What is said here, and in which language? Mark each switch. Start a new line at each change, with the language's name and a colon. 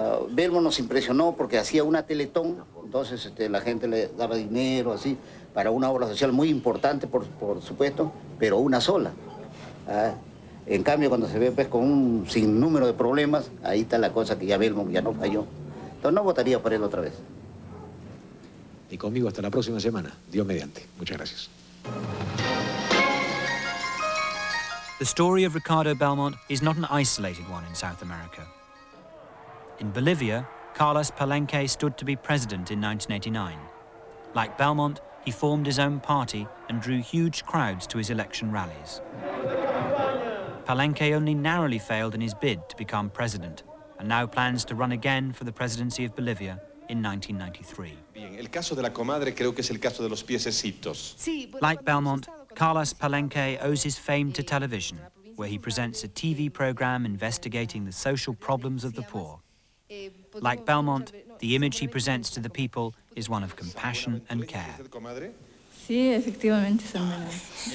Spanish: Belmont nos impresionó porque hacía una teletón, entonces la gente le daba dinero así para una obra social muy importante, por supuesto, pero una sola. En cambio, cuando se ve pues, con un sinnúmero de problemas, ahí está la cosa que ya Belmont ya no falló. Entonces no votaría por él otra vez. Y conmigo hasta la próxima semana, Dios mediante. Muchas gracias.
English: The story of Ricardo Belmont is not an isolated one in South America. In Bolivia, Carlos Palenque stood to be president in 1989. Like Belmont, he formed his own party and drew huge crowds to his election rallies. Palenque only narrowly failed in his bid to become president and now plans to run again for the presidency of Bolivia in 1993.
Spanish: Bien, el caso de la comadre creo que es el caso de los piececitos.
English: Like Belmont, Carlos Palenque owes his fame to television, where he presents a TV program investigating the social problems of the poor. Like Belmont, the image he presents to the people is one of compassion and care.
Spanish: Sí, efectivamente, son menores.